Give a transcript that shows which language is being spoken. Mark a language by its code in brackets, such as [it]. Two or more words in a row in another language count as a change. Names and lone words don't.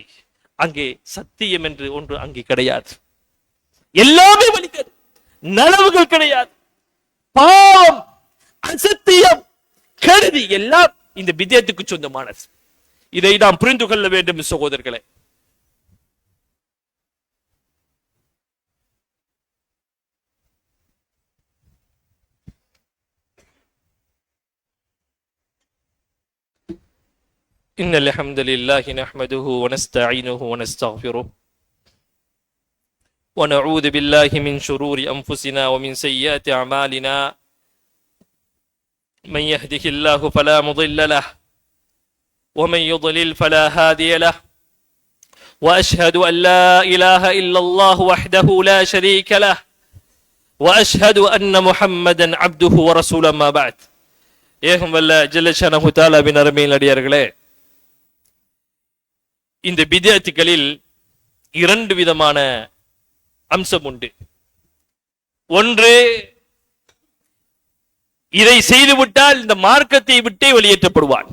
[ta] அங்கே சத்தியம் என்று ஒன்று அங்கே கிடையாது. எல்லாமே வழிகேடு, நனவுகள் கிடையாது. பாவம், அசத்தியம், கெடுதி எல்லாம் இந்த பித்அத்துக்கு சொந்தமானது. இதை நாம் புரிந்து கொள்ள வேண்டும் சகோதரர்களே. [ar] إن الحمد لله نحمده ونستعينه ونستغفره ونعوذ بالله من شرور أنفسنا ومن سيئات أعمالنا من يهده الله فلا مضل له ومن يضلل فلا هادي له وأشهد أن لا إله إلا الله وحده لا شريك له وأشهد أن محمدا عبده ورسوله ما بعد. [ta] ஏகும் வல்ல [ar] جل شأنه [ta] தஆலாவின் அருமையில் அடியார்களே, இந்த பித்அத்துகளில் இரண்டு விதமான அம்சம் உண்டு. ஒன்று, இதை செய்துவிட்டால் இந்த மார்க்கத்தை விட்டே வெளியேற்றப்படுவான்.